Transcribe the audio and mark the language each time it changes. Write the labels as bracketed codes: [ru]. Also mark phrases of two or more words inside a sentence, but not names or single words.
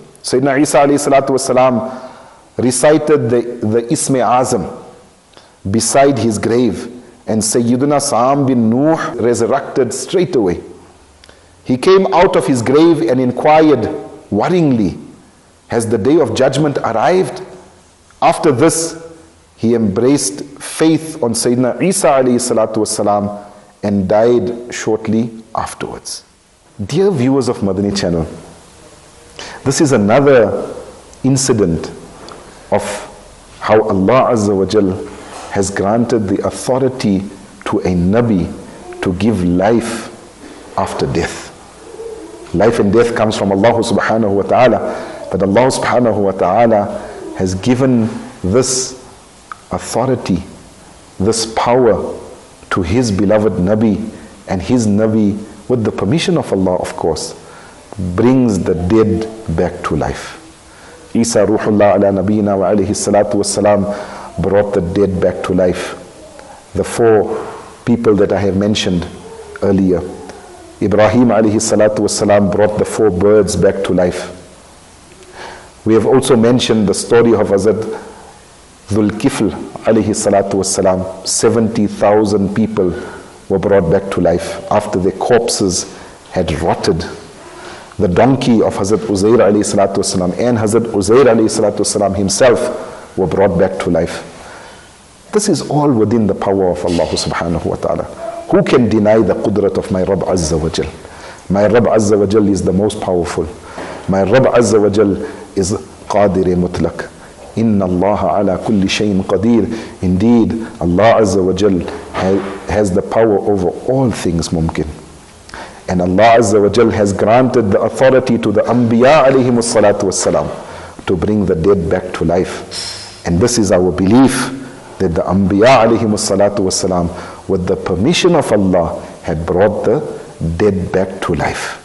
[en] Sayyidina Isa [ar] عليه الصلاة والسلام [en] recited the [ur] اسمِ اعظم [en] beside his grave, and Sayyidina Sam bin Nuh resurrected straight away. He came out of his grave and inquired worryingly, has the day of judgment arrived? After this, he embraced faith on Sayyidina Isa [ar] عليه الصلاة والسلام [en] and died shortly afterwards. Dear viewers of Madani Channel, this is another incident of how [ar] الله عز وجل [en] has granted the authority to a Nabi to give life after death. Life and death comes from [ar] الله سبحانه وتعالى, [en] but [ar] الله سبحانه وتعالى [en] has given this authority, this power to His beloved Nabi, and His Nabi, with the permission of Allah of course, brings the dead back to life. [ar] عيسى روح الله على نبينا وعليه الصلاة والسلام [en] brought the dead back to life. The four people that I have mentioned earlier. Ibrahim [ar] عليه الصلاة والسلام [en] brought the four birds back to life. We have also mentioned the story of Hazrat Dhul Kifl [ar] عليه الصلاة والسلام. [en] 70,000 people were brought back to life after their corpses had rotted. The donkey of Hazrat Uzair [ar] عليه الصلاة والسلام [en] and Hazrat Uzair [ar] عليه الصلاة والسلام [en] himself were brought back to life. This is all within the power of [ar] الله سبحانه وتعالى. [en] Who can deny the qudrat of my [ar] رب عز وجل? [en] My [ar] رب عز وجل [en] is the most powerful. My [ar] رب عز وجل [en] is [ar] قادر مطلق. إن الله على كل شيء قدير. [en] Indeed, [ar] الله عز وجل [en] has the power over all things mumkin. And [ar] الله عز وجل [en] has granted the authority to the [ar] الأنبياء عليهم الصلاة والسلام [en] to bring the dead back to life. And this is our belief, that the [ar] الأنبياء عليهم الصلاة والسلام, [en] with the permission of Allah, had brought the dead back to life.